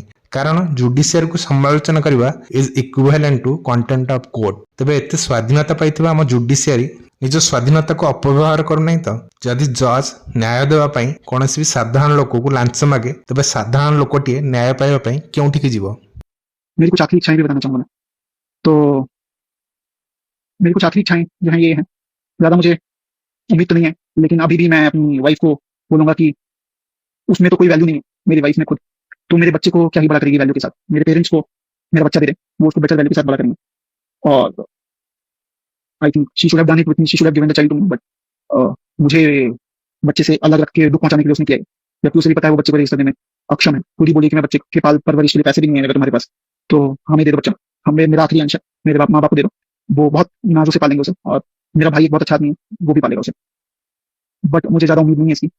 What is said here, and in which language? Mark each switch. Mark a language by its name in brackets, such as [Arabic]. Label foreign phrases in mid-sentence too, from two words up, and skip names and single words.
[Odia] କାରଣ ଜୁଡିସିଆରୀକୁ ସମାଲୋଚନା କରିବା [English] is equivalent to contempt of court. [Odia] ତେବେ ଏତେ ସ୍ୱାଧୀନତା ପାଇଥିବା ଆମ ଜୁଡିସିଆରୀ ନିଜ ସ୍ୱାଧୀନତାକୁ ଅପବ୍ୟବହାର କରୁନାହିଁ ତ? ଯଦି ଜଜ୍ ନ୍ୟାୟ ଦେବା ପାଇଁ କୌଣସି ବି ସାଧାରଣ ଲୋକକୁ ଲାଞ୍ଚ ମାଗେ ତେବେ ସାଧାରଣ ଲୋକଟିଏ ନ୍ୟାୟ ପାଇବା ପାଇଁ କେଉଁଠିକି ଯିବ? [Hindi] मेरी कुछ आखिरी इच्छाएं भी बताना चाहूंगा मैं। तो मेरी कुछ आखिरी इच्छाएं जो हैं ये हैं, ज़्यादा मुझे उम्मीद तो नहीं है, लेकिन अभी भी मैं अपनी वाइफ को बोलूंगा कि उसमें तो कोई वैल्यू नहीं है, मेरी वाइफ में खुद। तो मेरे बच्चे को क्या ही बड़ा करेगी वैल्यू के साथ? मेरे पेरेंट्स को मेरा बच्चा दे रहे, वो उसको [English] better value [Hindi] के साथ बड़ा करेंगे। और [English] I think she should have done it with me, she should have given the child to me, but [Hindi] मुझे बच्चे से अलग रख के दुख पहुंचाने के लिए उसने किया है, जबकि उसे भी पता है वो बच्चे को रजिस्टर देने में अक्षम है। खुद ही बोली कि मैं बच्चे के पाल परवरिश के लिए पैसे भी नहीं है अगर तुम्हारे पास, तो हमें दे दो बच्चा, हमें मेरा आखिरी अंश है, मेरे माँ बाप को दे दो, वो बहुत नाजों से पालेंगे उसे। और मेरा भाई एक बहुत अच्छा आदमी है, वो भी पालेगा उसे, बट मुझे ज्यादा उम्मीद नहीं है इसकी।